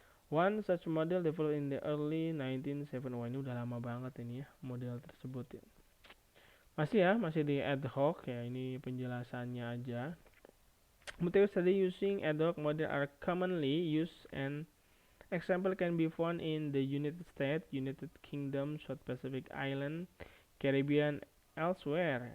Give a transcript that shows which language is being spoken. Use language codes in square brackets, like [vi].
[en] One such model developed in the early 1970s. [id] Wah, ini udah lama banget ini ya, model tersebut ya. Masih di ad hoc ya, ini penjelasannya aja. [en] Material study using ad hoc model are commonly used, and example can be found in the United States, United Kingdom, South Pacific Island, Caribbean, elsewhere.